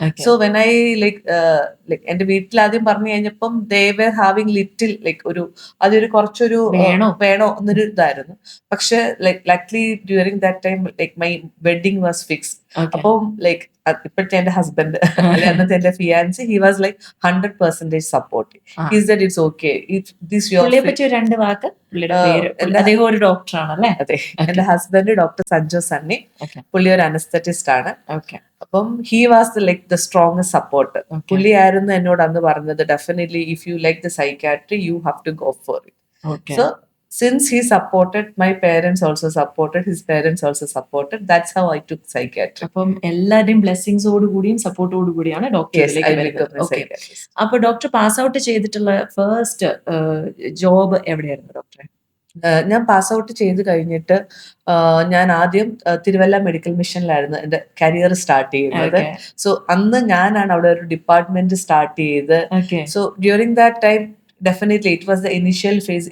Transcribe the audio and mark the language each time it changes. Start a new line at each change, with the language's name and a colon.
English: So when I like
Malayalam: എന്റെ വീട്ടിൽ ആദ്യം പറഞ്ഞു കഴിഞ്ഞപ്പം
English: they were having little like
Malayalam: അതൊരു കുറച്ചൊരു വേണോ എന്നൊരു ഇതായിരുന്നു. പക്ഷെ
English: like luckily during that time like my wedding was fixed.
Malayalam: അപ്പം like ഇപ്പോഴത്തെ എന്റെ ഹസ്ബൻഡ് അന്നത്തെ എന്റെ fiancée,
English: he was like 100% supportive. He said it's okay if this your
Malayalam: രണ്ട് വാക്ക്. അദ്ദേഹം ഒരു ഡോക്ടറാണല്ലേ? അതെ, എന്റെ ഹസ്ബൻഡ് ഡോക്ടർ സഞ്ജു സണ്ണി, പുള്ളി ഒരു അനസ്തറ്റിസ്റ്റ് ആണ്. അപ്പം
English: he was the strongest supporter.
Malayalam: പുള്ളിയായിരുന്നു എന്നോട് അന്ന് പറഞ്ഞത്,
English: Definitely if you like the psychiatry you have to go for it. So since he supported, my parents also supported, his parents also supported. That's how I took psychiatry.
Malayalam: അപ്പം എല്ലാവരുടെയും ബ്ലെസ്സിങ്സോട് കൂടിയും സപ്പോർട്ടോട് കൂടിയാണ് ഡോക്ടറിലേക്ക് വരുന്നത്. അപ്പൊ doctor pass out ചെയ്തിട്ടുള്ള first job എവിടെയായിരുന്നു ഡോക്ടറെ? ഞാൻ പാസ് ഔട്ട് ചെയ്ത് കഴിഞ്ഞിട്ട് ഞാൻ ആദ്യം തിരുവല്ല മെഡിക്കൽ മിഷനിലായിരുന്നു എന്റെ കരിയർ സ്റ്റാർട്ട് ചെയ്യുന്നത്. സോ അന്ന് ഞാനാണ് അവിടെ ഒരു ഡിപ്പാർട്ട്മെന്റ് സ്റ്റാർട്ട് ചെയ്ത്.
English: So during that time definitely it was the initial phase.